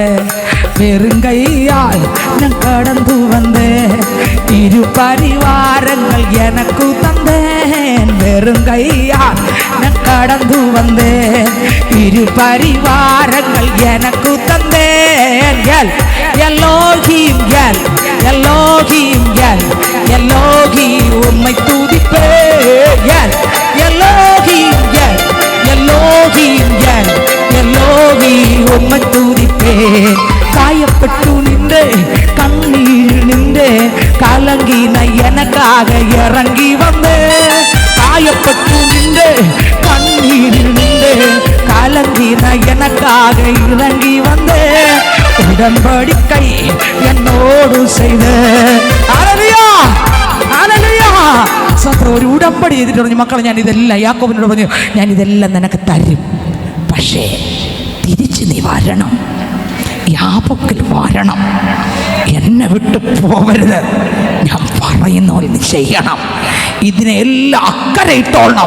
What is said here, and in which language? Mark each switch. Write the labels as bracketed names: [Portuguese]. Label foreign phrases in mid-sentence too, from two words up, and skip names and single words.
[Tamil] வெறுங்கையால் நான் கடந்து வந்தேன், இருபரிவாரங்கள் எனக்கு தந்தேன். வெறுங்கையால் நான் கடந்து வந்தேன், இருபரிவாரங்கள் எனக்கு தந்தேன். எல்லோகிம் எல் எல்லோகிம் எல் எல்லோகிம் உம்மை துதிப்பேன். எல் எல்லோகிம் எல் எல்லோகிம் எல் எல்லோகிம் உம்மை துதிப்பேன். காயப்பட்டு நின்று கண்ணீர் நின்று கலங்கின எனக்காக இறங்கி வந்தேன். காயப்பட்டு நின்று கண்ணீர் நின்று கலங்கின எனக்காக இறங்கி வந்தேன். [Malayalam] ഉടമ്പടിക്കൈ എന്നോട് ചെയ്ത് ഒരു ഉടമ്പടി ചെയ്തിട്ട് പറഞ്ഞു, മക്കളെ ഞാൻ ഇതെല്ലാം യാക്കോബിനോട് പറഞ്ഞു, ഞാൻ ഇതെല്ലാം നിനക്ക് തരും, പക്ഷേ തിരിച്ച് നീ വരണം, യാപക്കിൽ വരണം, എന്നെ വിട്ട് പോവരുത്, ഞാൻ പറയുന്ന പോലെ നീ ചെയ്യണം, ഇതിനെല്ലാം അക്കരെ ഇട്ടോളണം.